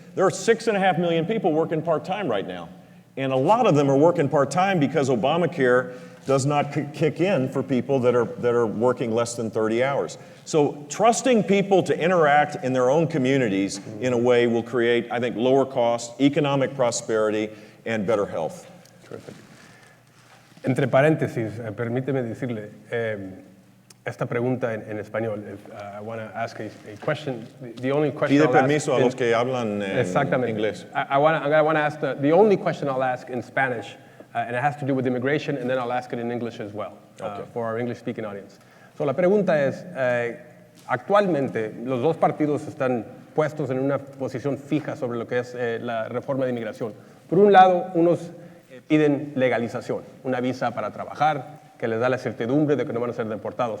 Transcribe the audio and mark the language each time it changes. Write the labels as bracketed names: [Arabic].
[English] There are 6.5 million people working part-time right now. And a lot of them are working part-time because Obamacare does not kick in for people that are working less than 30 hours. So trusting people to interact in their own communities in a way will create, I think, lower costs, economic prosperity, and better health. Terrific. [Spanish] Entre paréntesis, permíteme decirle, esta pregunta en español. [English] I want to ask a question. The only question [Spanish] Pide [English] I'll [Spanish] permiso [English] ask [Spanish] a los que hablan inglés. [English] I want to ask the only question I'll ask in Spanish, and it has to do with immigration, and then I'll ask it in English as well, for our English-speaking audience. [Spanish] So la pregunta es, actualmente los dos partidos están puestos en una posición fija sobre lo que es la reforma de inmigración. Por un lado, unos piden legalización, una visa para trabajar, que les da la certidumbre de que no van a ser deportados.